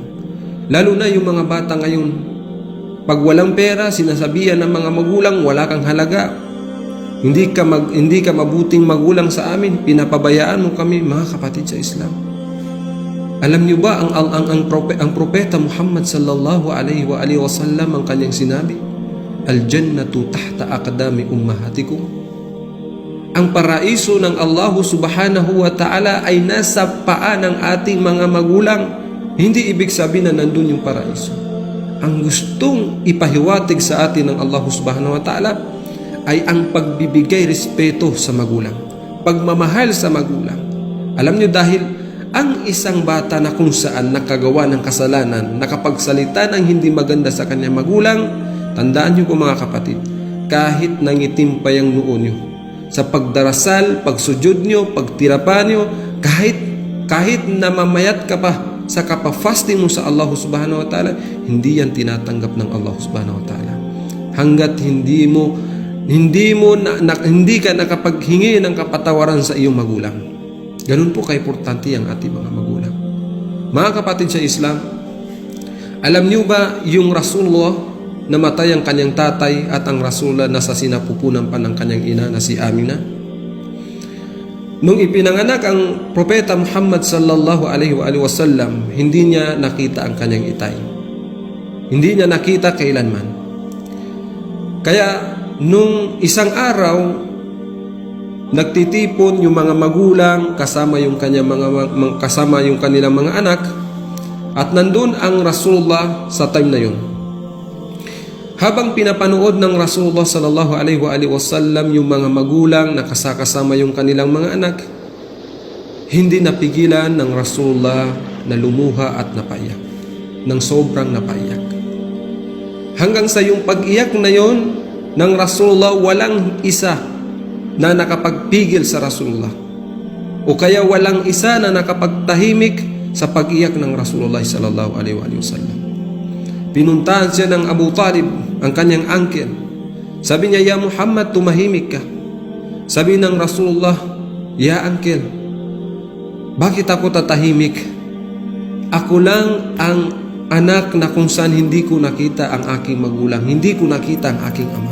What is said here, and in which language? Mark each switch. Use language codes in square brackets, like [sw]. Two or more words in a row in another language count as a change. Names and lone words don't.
[tl] Lalo na yung mga bata ngayon, pag walang pera, sinasabihan ng mga magulang, wala kang halaga. Hindi ka mabuting magulang sa amin, pinapabayaan mo kami. Mga kapatid sa Islam, alam niyo ba ang propeta Muhammad [ar] صلى الله عليه وسلم [tl] ang kanyang sinabi, [ar] الجنة تحت أقدام أمهاتكم. [tl] Ang paraiso ng Allah [ar] سبحانه وتعالى [tl] ay nasa paa ng ating mga magulang. Hindi ibig sabihin na nandun yung paraiso. Ang gustong ipahiwatig sa atin ng Allah [ar] سبحانه وتعالى [tl] ay ang pagbibigay respeto sa magulang, pagmamahal sa magulang. Alam niyo, dahil ang isang bata na kung saan nakagawa ng kasalanan, nakapagsalita ng hindi maganda sa kanyang magulang, tandaan niyo po mga kapatid, kahit nangitim pa yung noo niyo, sa pagdarasal, pagsujud niyo, pagtirapa niyo, kahit namamayat ka pa sa kapafasting mo sa Allah [ar] سبحانه وتعالى, [tl] hindi yan tinatanggap ng Allah [ar] سبحانه وتعالى. [tl] Hanggat hindi ka nakapaghingi ng kapatawaran sa iyong magulang. Ganun po kaimportante ang ating mga magulang. Mga kapatid sa Islam, alam niyo ba yung Rasulullah namatay ang kanyang tatay at ang Rasulullah nasa sinapupunan pa ng kanyang ina na si Aminah? Nung ipinanganak ang propeta Muhammad [ar] صلى الله عليه وسلم, [tl] hindi niya nakita ang kanyang itay. Hindi niya nakita kailanman. Kaya nung isang araw, nagtitipon yung mga magulang kasama yung kanilang mga anak, at nandun ang Rasulullah sa time na yun. Habang pinapanood ng Rasulullah [ar] صلى الله عليه وسلم [tl] yung mga magulang na kasama yung kanilang mga anak, hindi napigilan ng Rasulullah na lumuha at napaiyak, ng sobrang napaiyak. Hanggang sa yung pag-iyak na yon ng Rasulullah, walang isa na nakapagpigil sa Rasulullah, o kaya walang isa na nakapagtahimik sa pag-iyak ng Rasulullah [ar] صلى الله عليه وسلم. [tl] Pinuntahan siya ng Abu Talib, ang kanyang uncle. Sabi niya, ya Muhammad, tumahimik ka. Sabi ng Rasulullah, ya uncle, bakit ako tatahimik? Ako lang ang anak na kung saan hindi ko nakita ang aking magulang, hindi ko nakita ang aking ama.